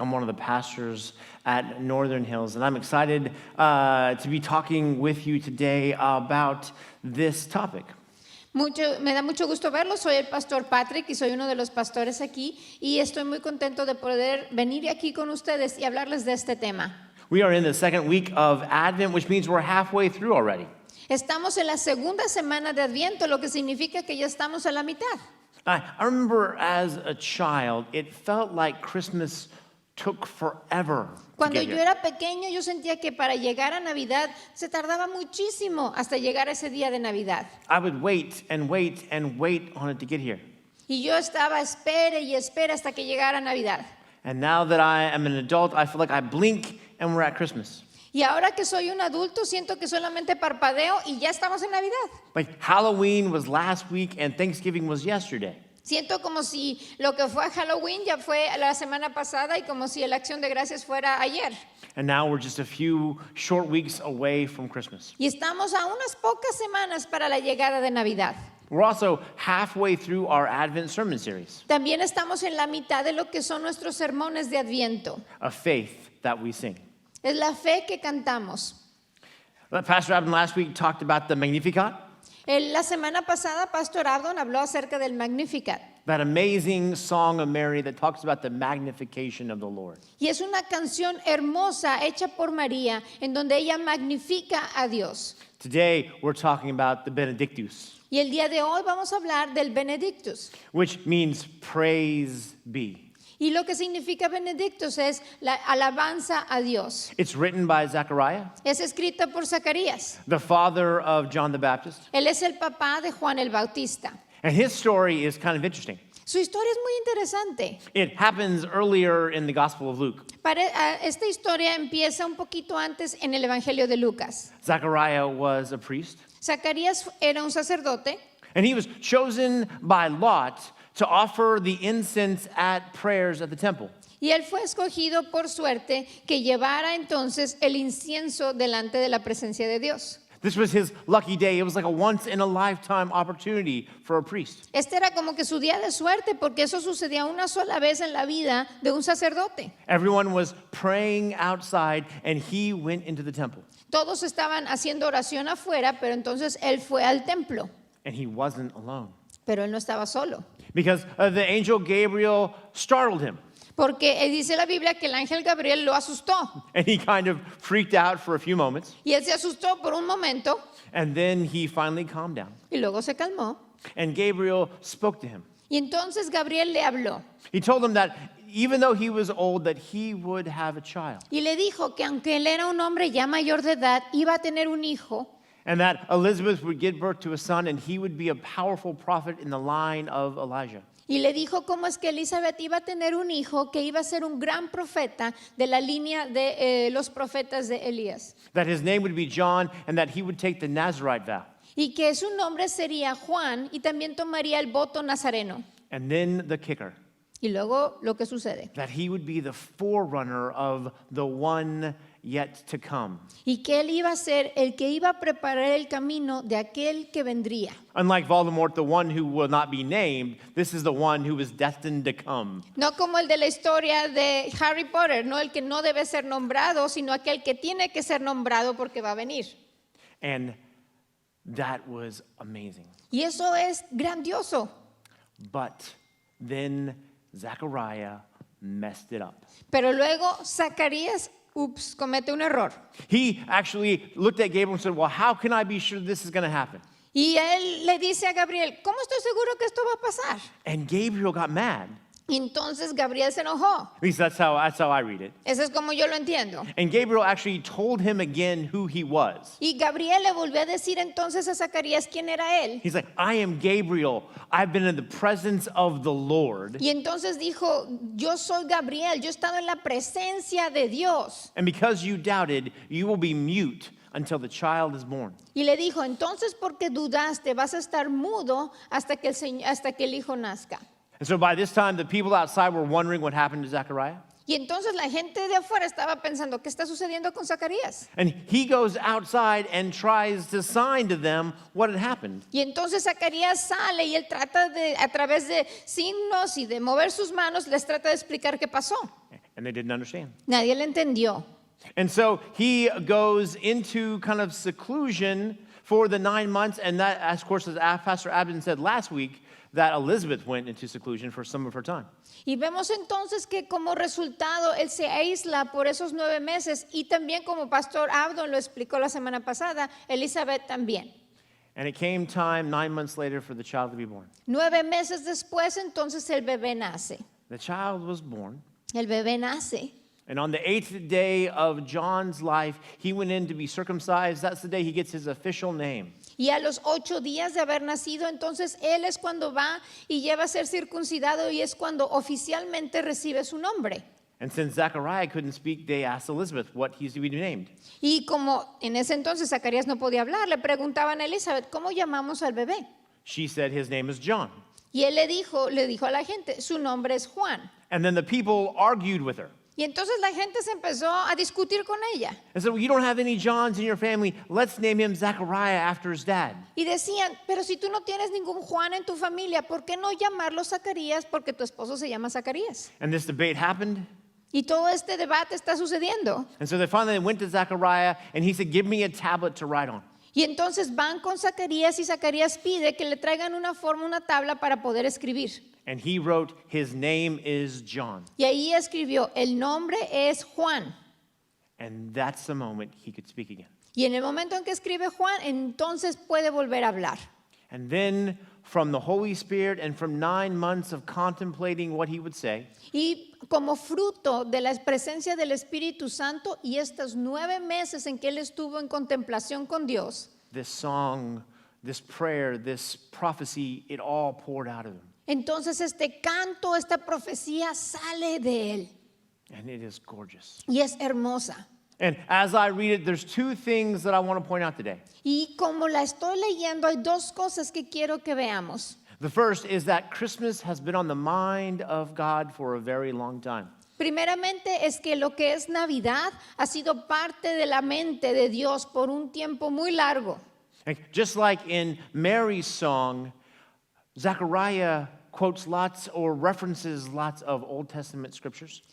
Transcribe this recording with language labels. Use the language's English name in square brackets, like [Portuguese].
[English] I'm one of the pastors at Northern Hills, and I'm excited to be talking with you today about this topic. [Spanish] Me da mucho gusto verlo. Soy el pastor Patrick y soy uno de los pastores aquí y estoy muy contento de poder venir aquí con ustedes y hablarles de este tema. [English] We are in the second week of Advent, which means we're halfway through already. [Spanish] Estamos en la segunda semana de Adviento, lo que significa que ya estamos a la mitad. [English] I remember as a child, it felt like Christmas took forever to [Spanish] Cuando [English] get [Spanish] yo [English] here. [Spanish] era pequeño, yo sentía que para llegar a Navidad se tardaba muchísimo hasta llegar a ese día de Navidad. [English] I would wait and wait and wait on it to get here. [Spanish] Y yo estaba espere y espera hasta que llegara Navidad. [English] And now that I am an adult, I feel like I blink and we're at Christmas. [Spanish] Y ahora que soy un adulto, siento que solamente parpadeo y ya estamos en Navidad. [English] Like Halloween was last week and Thanksgiving was yesterday. [Spanish] Siento como si lo que fue Halloween ya fue la semana pasada y como si la acción de gracias fuera ayer. [English] And now we're just a few short weeks away from Christmas. [Spanish] Y estamos a unas pocas semanas para la llegada de Navidad. [English] We're also halfway through our Advent sermon series, [Spanish] También estamos en la mitad de lo que son nuestros sermones de Adviento. [English] a faith that we sing. [Spanish] Es la fe que cantamos. [English] Pastor Abden last week talked about the Magnificat, [Spanish] La semana pasada, Pastor Abdon habló acerca del Magnificat. [English] that amazing song of Mary that talks about the magnification of the Lord. [Spanish] Y es una canción hermosa hecha por María, en donde ella magnifica a Dios. [English] Today, we're talking about the Benedictus, [Spanish] Y el día de hoy vamos a hablar del Benedictus. [English] which means praise be. [Spanish] Y lo que significa Benedictus es la alabanza a Dios. [English] It's written by Zechariah, [Spanish] Es escrita por Zacarías. [English] the father of John the Baptist. [Spanish] Él es el papá de Juan el Bautista. [English] And his story is kind of interesting. [Spanish] Su historia es muy interesante. [English] It happens earlier in the Gospel of Luke. [Spanish] Esta historia empieza un poquito antes en el Evangelio de Lucas. [English] Zechariah was a priest, [Spanish] Zacarías era un sacerdote [English] and he was chosen by Lot to offer the incense at prayers at the temple. [Spanish] y él fue escogido por suerte que llevara entonces el incienso delante de la presencia de Dios. [English] This was his lucky day. It was like a once-in-a-lifetime opportunity for a priest. [Spanish] Este era como que su día de suerte porque eso sucedía una sola vez en la vida de un sacerdote. [English] Everyone was praying outside, and he went into the temple. [Spanish] Todos estaban haciendo oración afuera, pero entonces él fue al templo, [English] And he wasn't alone, [Spanish] pero él no estaba solo. [English] because the angel Gabriel startled him, [Spanish] Porque dice la Biblia que el ángel Gabriel lo asustó. [English] and he kind of freaked out for a few moments, [Spanish] Y él se asustó por un momento [English] and then he finally calmed down. [Spanish] y luego se calmó. [English] And Gabriel spoke to him. [Spanish] Y entonces Gabriel le habló [English] He told him that even though he was old, that he would have a child. [Spanish] y le dijo que aunque él era un hombre ya mayor de edad, iba a tener un hijo [English] And that Elizabeth would give birth to a son, and he would be a powerful prophet in the line of Elijah. [Spanish] y le dijo cómo es que Elizabeth iba a tener un hijo que iba a ser un gran profeta de la línea de los profetas de Elías. [English] That his name would be John, and that he would take the Nazarite vow. [Spanish] Y que su nombre sería Juan y también tomaría el voto nazareno. [English] And then the kicker, [Spanish] Y luego lo que sucede. [English] that he would be the forerunner of the one yet to come. [Spanish] Y que él iba a ser el que iba a preparar el camino de aquel que vendría. [English] Unlike Voldemort, the one who will not be named, this is the one who is destined to come. [Spanish] No como el de la historia de Harry Potter, no el que no debe ser nombrado, sino aquel que tiene que ser nombrado porque va a venir. [English] And that was amazing. [Spanish] Y eso es grandioso. [English] But then Zechariah messed it up. [Spanish] Pero luego Zacarías, comete un error. [English] He actually looked at Gabriel and said, well, how can I be sure this is going to happen? [Spanish] Y él le dice a Gabriel, ¿cómo estoy seguro que esto va a pasar? [English] And Gabriel got mad. [Spanish] Y entonces Gabriel se enojó. [English] At least that's how I read it. [Spanish] Eso es como yo lo entiendo. [English] And Gabriel actually told him again who he was. Y Gabriel le volvió a decir entonces a Zacarías quién era él. He's like, I am Gabriel. I've been in the presence of the Lord. [Spanish] Y entonces dijo, yo soy Gabriel, yo he estado en la presencia de Dios. [English] And because you doubted, you will be mute until the child is born. [Spanish] Y le dijo, entonces porque dudaste, vas a estar mudo hasta que el hijo nazca. [English] And so by this time, the people outside were wondering what happened to Zechariah. [Spanish] Y entonces la gente de afuera estaba pensando, ¿qué está sucediendo con Zacarías? [English] And he goes outside and tries to sign to them what had happened. [Spanish] Y entonces Zacarías sale y él trata de, a través de signos y de mover sus manos, les trata de explicar qué pasó. [English] And they didn't understand. [Spanish] Nadie le entendió. [English] And so he goes into kind of seclusion for the 9 months. And that, of course, as Pastor Abden said last week, that Elizabeth went into seclusion for some of her time. [Spanish] Y vemos entonces que como resultado él se aísla por esos 9 meses y también como Pastor Abdon lo explicó la semana pasada, Elizabeth también. [English] And it came time 9 months later for the child to be born. [Spanish] 9 meses después entonces el bebé nace. [English] The child was born. [Spanish] El bebé nace. [English] And on the 8th day of John's life, he went in to be circumcised. That's the day he gets his official name. [Spanish] Y a los 8 días de haber nacido, entonces él es cuando va y lleva a ser circuncidado y es cuando oficialmente recibe su nombre. [English] And since Zechariah couldn't speak, they asked Elizabeth what he's to be named. [Spanish] Y como en ese entonces Zacarías no podía hablar, le preguntaban a Elizabeth, ¿cómo llamamos al bebé? [English] She said his name is John. [Spanish] Y él le dijo a la gente, su nombre es Juan. [English] And then the people argued with her. [Spanish] Y entonces la gente se empezó a discutir con ella. [English] And said, well, you don't have any Johns in your family. Let's name him Zechariah after his dad. [Spanish] Y decían, pero si tú no tienes ningún Juan en tu familia, ¿por qué no llamarlo Zacarías? Porque tu esposo se llama Zacarías. [English] And this debate happened. [Spanish] Y todo este debate está sucediendo. [English] And so they finally went to Zechariah, and he said, give me a tablet to write on. [Spanish] Y entonces van con Zacarías y Zacarías pide que le traigan una forma, una tabla para poder escribir. [English] And he wrote, his name is John. [Spanish] Y ahí escribió, el nombre es Juan. [English] And that's the moment he could speak again. [Spanish] Y en el momento en que escribe Juan, entonces puede volver a hablar. [English] And then from the Holy Spirit and from 9 months of contemplating what he would say, [Spanish] Y como fruto de la presencia del Espíritu Santo y estos 9 meses en que él estuvo en contemplación con Dios, [English] this song, this prayer, this prophecy, it all poured out of him. [Spanish] entonces este canto, esta profecía sale de él [English] And it is gorgeous. [Spanish] y es hermosa. [English] And as I read it, there's 2 things that I want to point out today. [Spanish] Y como la estoy leyendo, hay 2 cosas que quiero que veamos. [English] The first is that Christmas has been on the mind of God for a very long time. [Spanish] Primeramente es que lo que es Navidad ha sido parte de la mente de Dios por un tiempo muy largo. [English] Just like in Mary's song, Zechariah quotes lots or references lots of Old Testament scriptures.